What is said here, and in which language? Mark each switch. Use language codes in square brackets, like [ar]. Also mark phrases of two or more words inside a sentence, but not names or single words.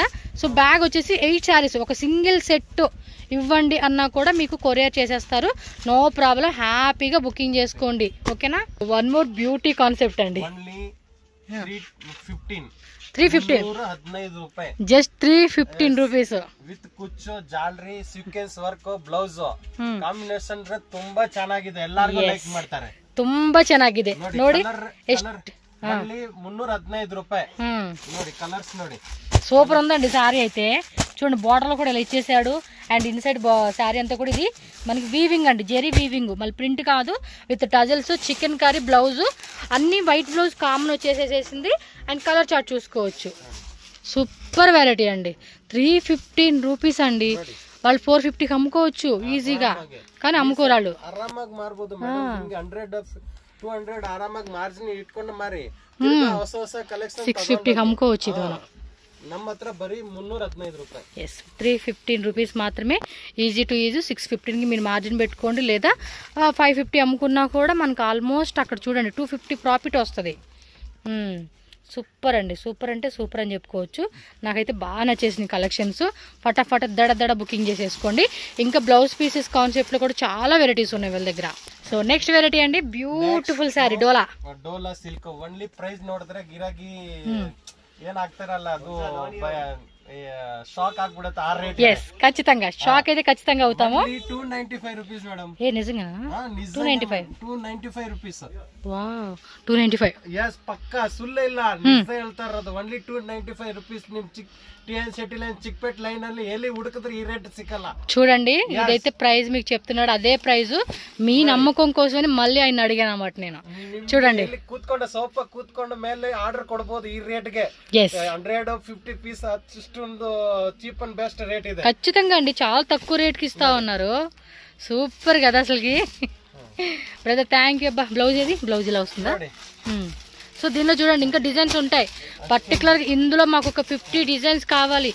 [te] సో బ్యాగ్ వచ్చేసి 8 శారీస్, ఒక [en] single set [te] ఇవ్వండి అన్నా కూడా మీకు కొరియర్ చేసేస్తారు, [en] no problem. [te] హ్యాపీగా బుకింగ్ చేసుకోండి, ఓకేనా. [en] one more beauty concept [te] అండి, 315 [en] just 315 rupees [kn] ವಿತ್ ಕುಚ್ಚು ಜಾಲರಿ [en] sequence work blouse combination [kn] ತುಂಬಾ ಚೆನ್ನಾಗಿದೆ, ಎಲ್ಲರಿಗೂ ಲೈಕ್ ಮಾಡ್ತಾರೆ. ತುಂಬಾ ಚೆನ್ನಾಗಿದೆ ನೋಡಿ, ಎಷ್ಟು 315 ರೂಪಾಯಿ ನೋಡಿ. కలర్స్ ನೋಡಿ, [te] సూపర్ ఉందండి శారీ అయితే. చూడండి బార్డర్ లో కూడా ఇలా ఇచ్చేసాడు, [en] and inside saree [te] అంతా కూడా ఇది మనకి వీవింగ్ అండి, జెరీ వీవింగ్, మళ్ళీ ప్రింట్ కాదు, [en] with tassels, [te] చికెన్ కర్రీ బ్లౌజ్, అన్ని [en] white blouse [te] కామన్ వచ్చేసేసింది. అండ్ [en] colour chart [te] చూసుకోవచ్చు. [en] super variety [te] అండి, 315 రూపీస్ అండి. వాళ్ళు 450కి అమ్ముకోవచ్చు ఈజీగా, కానీ అమ్ముకోరాళ్ళు. [kn] ಆರಾಮಾಗಿ ಮಾರಬಹುದು ಮೇಡಂ, 100 200 ಆರಾಮಾಗಿ ಮಾರ್ಜಿನ್ ಇಟ್ಕೊಂಡು ಮಾರಿ. ಹೊಸ ಕಲೆಕ್ಷನ್ [te] 650కి అమ్ముకోవచ్చు ఇది మనం. [kn] ನಮ್ಮ ಹತ್ರ ಬರೀ 315 ರೂಪಾಯಿ. [te] ఎస్ 315 రూపీస్ మాత్రమే, [en] easy to easy. [te] 615కి మీరు మార్జిన్ పెట్టుకోండి, లేదా 550 అమ్ముకున్నా కూడా మనకు ఆల్మోస్ట్ అక్కడ చూడండి 250 ప్రాఫిట్ వస్తుంది. సూపర్ అండి, సూపర్ అంటే సూపర్ అని చెప్పుకోవచ్చు. నాకైతే బాగా నచ్చేసింది కలెక్షన్స్. ఫటాఫట దడ బుకింగ్ చేసేసుకోండి. ఇంకా [en] blouse pieces [te] కాన్సెప్ట్లో కూడా చాలా వెరైటీస్ ఉన్నాయి వాళ్ళ దగ్గర. [en] so next variety [te] అండి, [en] beautiful saree [te] డోలా సిల్క్. [en] only price [kn] ನೋಡಿದ್ರೆ ಗಿರಾಕಿ ಏನಾಗ್ತಾರಲ್ಲ ಅದು షాక్ ಆಗ್ಬಿಡುತ್ತೆ ಆ ರೇಟ್. [te] yes ఖచ్చితంగా షాక్ అయితే ఖచ్చితంగా అవుతాము. [en] 295 rupees madam. [te] ఏ నిజంగా [en] 295 rupees. [te] వావ్ 295. [kn] yes పక్కా ಸುಳ್ಳು ಇಲ್ಲ, ನಿಜ ಹೇಳ್ತಾ ಇರೋದು. ಓನ್ಲಿ 295 రూపీస్. ನಿಮ್ ಟಿಎನ್ ಸಿಟಿ ಲೈನ್ ಚಿಕ್ಕಪೇಟ್ ಲೈನ್ ಅಲ್ಲಿ ಎಲ್ಲಿ ಹುಡುಕಿದ್ರೆ ಈ ರೇಟ್ ಸಿಕ್ಕಲ್ಲ. [te] చూడండి ఇదైతే ప్రైస్ మీకు చెప్తున్నాడు, అదే ప్రైస్. మీ నమ్మకం కోసమని మళ్ళీ ఆయన అడిగాను అన్నమాట నేను. చూడండి [kn] ಕೂತ್ಕೊಂಡ ಸೋಫ ಕೂತ್ಕೊಂಡ ಮೇಲೆ ಆರ್ಡರ್ ಕೊಡಬಹುದು ಈ ರೇಟ್ಗೆ. 150 పీస్ అಷ್ಟೊಂದು [en] cheap and best rate [kn] ಇದೆ. [te] ఖచ్చితంగా అండి, చాలా తక్కువ రేట్కి ఇస్తా ఉన్నారు. సూపర్ కదా అసలుకి. [en] brother thank you. [te] అబ్బా బ్లౌజ్ ఏది, బ్లౌజ్ ఇలా వస్తుందా. సో దీనిలో చూడండి ఇంకా డిజైన్స్ ఉంటాయి. పర్టికులర్ ఇందులో మాకు ఒక 50 డిజైన్స్ కావాలి.